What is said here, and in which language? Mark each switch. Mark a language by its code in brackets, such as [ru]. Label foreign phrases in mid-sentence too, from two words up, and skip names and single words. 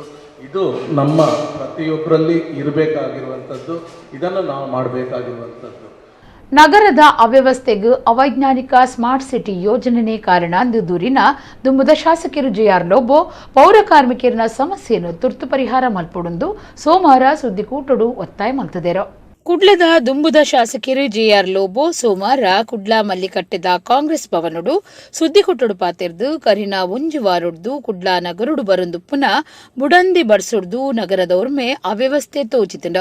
[kn] ಇದು ನಮ್ಮ ಪ್ರತಿಯೊಬ್ಬರಲ್ಲಿ ಇರಬೇಕಾಗಿರುವಂಥದ್ದು, ಇದನ್ನು ನಾವು ಮಾಡಬೇಕಾಗಿರುವಂಥದ್ದು. [tcy] ನಗರದ ಅವ್ಯವಸ್ಥೆಗೂ ಅವೈಜ್ಞಾನಿಕ ಸ್ಮಾರ್ಟ್ ಸಿಟಿ ಯೋಜನೆನೇ ಕಾರಣ ಎಂದು ದೂರಿನ ದುಂಬುದ ಶಾಸಕರು ಜೆಆರ್ ಲೋಬೋ ಪೌರ ಕಾರ್ಮಿಕರ ಸಮಸ್ಯೆಯನ್ನು ತುರ್ತು ಪರಿಹಾರ ಮಲ್ಪಡುಂದು ಸೋಮವಾರ ಸುದ್ದಿಕೂಟಡು ಒತ್ತಾಯ ಮಲ್ತದೇರು. ಕುಡ್ಲದ ದುಂಬುದ ಶಾಸಕರು ಜೆಆರ್ ಲೋಬೋ ಸೋಮವಾರ ಕುಡ್ಲ ಮಲ್ಲಿಕಟ್ಟೆದ ಕಾಂಗ್ರೆಸ್ ಭವನಡು ಸುದ್ದಿಕೊಟ್ಟಡು ಪಾತೆರ್ದು ಕರಿನ ಒಂಜು ವಾರೊಡ್ದು ಕುಡ್ಲ ನಗರುಡು ಬರೊಂದು ಪುನಃ ಬುಡಂದಿ ಬರ್ಸೊಡ್ದು ನಗರದವ್ರಮೆ ಅವ್ಯವಸ್ಥೆ ತೋಚಿತಂಡು.